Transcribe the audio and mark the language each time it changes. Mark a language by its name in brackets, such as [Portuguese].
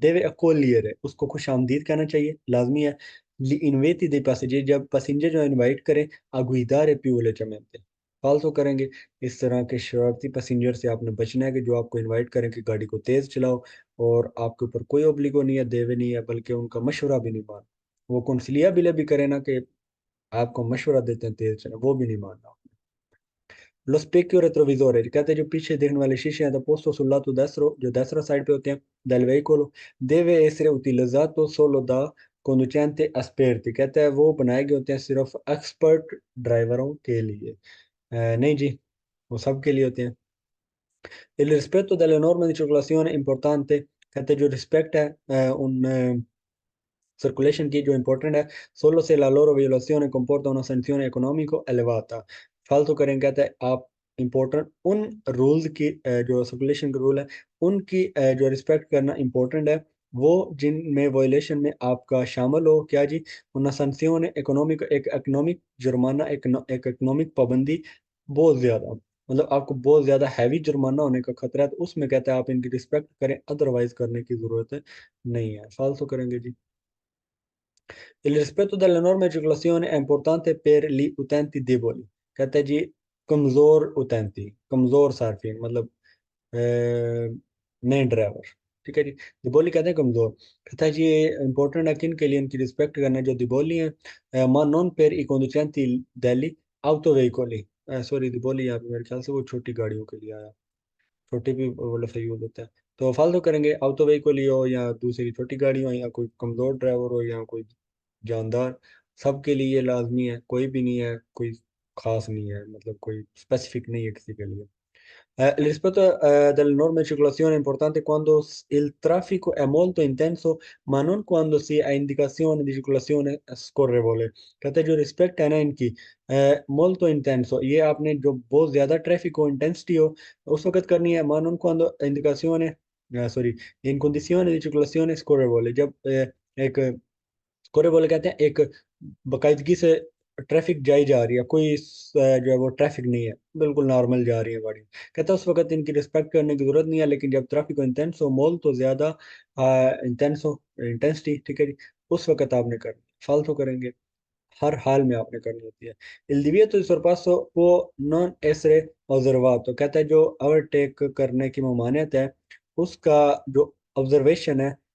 [Hindi] देवे अकोलियर है, उसको खुश आमदीद कहना चाहिए, लाजमी है। [Italian] ली इन्वेति दे पैसेंजर, [Hindi] जब पैसेंजर जो इनवाइट करें, [Italian] अगुइदार प्यूले चमेंटे, [Hindi] फालतू करेंगे। इस तरह के शरारती पैसेंजर से आपने बचना है कि जो आपको इनवाइट करें कि गाड़ी को तेज चलाओ, और आपके ऊपर कोई ओब्लिगो नहीं है, देवे नहीं है, बल्कि उनका मशवरा भी नहीं मान, वो कौंसलिया बिले भी करे ना कि आपको मशवरा देते हैं तेज चला, वो भी नहीं मानना। [Italian] Lo specchio retrovisore, [Hindi] कहते हैं जो पीछे देखने वाले शीशे हैं, [Italian] posto sul lato destro, [Hindi] जो destra साइड पे होते हैं [Italian] del veicolo, deve essere utilizzato solo da conducenti esperti। [Hindi] कहते हैं वो बनाए गए होते हैं सिर्फ एक्सपर्ट ड्राइवरों के लिए। नहीं जी, वो सब के लिए होते हैं। [Italian] Il rispetto delle norme di circolazione è importante। [Hindi] कहते हैं जो रिस्पेक्ट है उन सर्कुलेशन की जो इम्पोर्टेंट है, [Italian] सोलो से la loro violazione comporta una sanzione economico elevata। [Hindi] फालतू करेंगे, कहता है आप इम्पोर्टेंट उन रूल्स की, जो सर्कुलेशन के रूल है उनकी जो रिस्पेक्ट करना इम्पोर्टेंट है, वो जिनमें वॉयलेशन में आपका शामिल हो क्या जी, [Italian] una sanzione economico, [Hindi] एक इकोनॉमिक जुर्माना, एक इकोनॉमिक पाबंदी, बहुत ज्यादा, मतलब आपको बहुत ज्यादा हैवी जुर्माना होने का खतरा है, तो उसमें कहता है आप इनकी रिस्पेक्ट करें, अदरवाइज करने की जरूरत नहीं है। फालतू करेंगे जी। [Italian] Il rispetto delle norme di circolazione è importante per gli utenti deboli। [Hindi] कहते हैं जी कमजोर utenti, कमजोर सार्फिन, मतलब नए ड्राइवर। ठीक है जी। दिबोली कहते हैं कमजोर। कहता है जी ये इंपॉर्टेंट है किन के लिए, इनकी रिस्पेक्ट करना जो दिबोली है, [Italian] ma non per i conducenti degli autoveicoli। [Hindi] Sorry, दिबोली यहाँ पे मेरे ख्याल से वो छोटी गाड़ियों के लिए आया, छोटी भी वो लफ्ज़ यूज होता है। तो फालतू करेंगे, ऑटो व्हीकल ही हो या दूसरी छोटी गाड़ी हो या कोई कमज़ोर ड्राइवर हो या कोई जानदार, सबके लिए ये लाजमी है, कोई भी नहीं है, कोई खास नहीं है, मतलब कोई स्पेसिफिक नहीं है किसी के लिए। [Italian] Il rispetto delle norme di circolazione è importante quando il traffico è molto intenso, ma non quando si ha indicazione di circolazione scorrevole। [Hindi] कहते हैं जो रिस्पेक्ट है ना इनकी, [Italian] molto intenso, [Hindi] ये आपने जो बहुत ज़्यादा ट्रैफिक हो, इंटेंसिटी हो, उस वक्त करनी है, [Italian] ma non quando indicazione, [Hindi] sorry, [Italian] in condizione di circolazione scorrevole, [Hindi] जब एक कोरे बोले कहते हैं एक बाकायदगी से ट्रैफिक जाई जा रही है, कोई जो है वो ट्रैफिक नहीं है, बिल्कुल नॉर्मल जा रही है गाड़ी, कहता है उस वक्त इनकी रिस्पेक्ट करने की जरूरत नहीं है, लेकिन जब ट्रैफिक इंटेंस हो, मोल तो ज्यादा इंटेंस हो, इंटेंसिटी, ठीक है जी, उस वक्त आपने करनी, फालतू करेंगे, हर हाल में आपने करनी होती है। [Italian] Il divieto di sorpasso può non essere osservato। [Hindi] कहता है जो ओवरटेक करने की ममानियत है, उसका जो ऑब्जर्वेशन है